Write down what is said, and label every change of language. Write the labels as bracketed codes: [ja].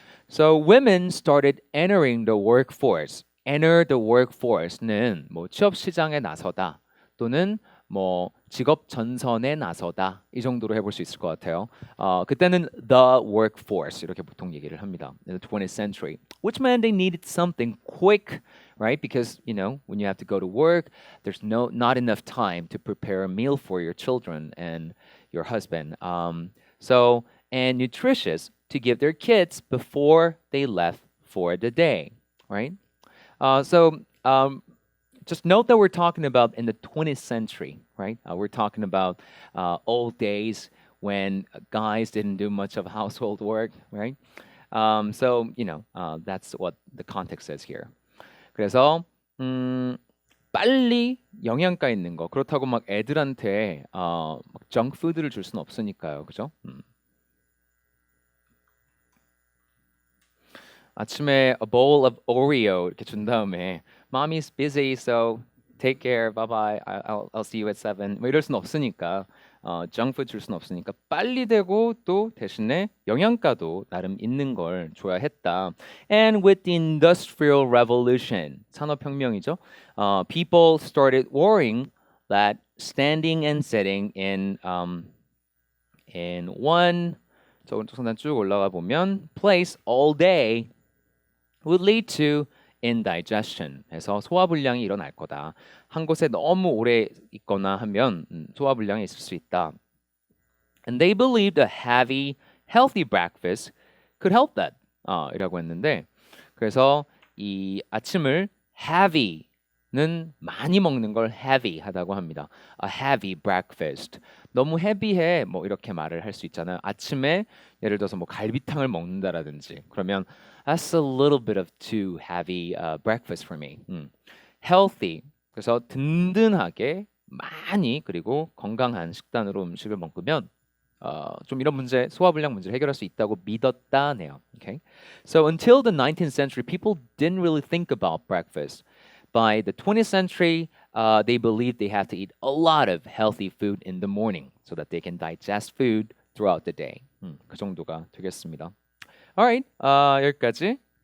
[en] So women started entering the workforce. Enter the workforce [ko] 는 뭐 취업 시장에 나서다 또는 뭐 직업 전선에 나서다 이 정도로 해볼 수 있을 것 같아요. 그때는 the workforce 이렇게 보통 얘기를 합니다. [en] In the 20th century, which meant they needed something quick, right? Because when you have to go to work, there's not enough time to prepare a meal for your children and your husband. And nutritious to give their kids before they left for the day, right? Just note that we're talking about in the 20th century, right? We're talking about old days when guys didn't do much of household work, right? So that's what the context is here. [ko] 그래서 빨리 영양가 있는 거 그렇다고 막 애들한테 막 정푸드를 줄 수는 없으니까요, 그죠? 아침에 [en] a bowl of Oreo [ko] 이렇게 준 다음에 [en] Mommy's busy, so take care, bye bye, I'll see you at 7. [ko] 뭐 이럴 수는 없으니까 정푸드 줄 수는 없으니까 빨리 되고 또 대신에 영양가도 나름 있는 걸 줘야 했다. [en] And with the Industrial Revolution, [ko] 산업혁명이죠. [en] People started worrying that standing and sitting in one [ko] 저 오른쪽 상단 쭉 올라가 보면 [en] place all day would lead to indigestion. [ko] 해서 소화불량이 일어날 거다. 한 곳에 너무 오래 있거나 하면 소화불량이 있을 수 있다. [en] And they believed a heavy, healthy breakfast could help that. [ko] 이라고 했는데 그래서 이 아침을 heavy는 많이 먹는 걸 heavy 하다고 합니다. [en] A heavy breakfast. [ko] 너무 헤비해 뭐 이렇게 말을 할 수 있잖아요. 아침에 예를 들어서 뭐 갈비탕을 먹는다라든지 그러면 [en] that's a little bit of too heavy breakfast for me. Healthy. [ko] 그래서 든든하게 많이 그리고 건강한 식단으로 음식을 먹으면 좀 이런 문제 소화불량 문제를 해결할 수 있다고 믿었다네요. [en] Okay. So until the 19th century, people didn't really think about breakfast. By the 20th century, they believed they have to eat a lot of healthy food in the morning so that they can digest food throughout the day. [ko] 그 정도가 되겠습니다. [en] Alright, [ko] 여기까지.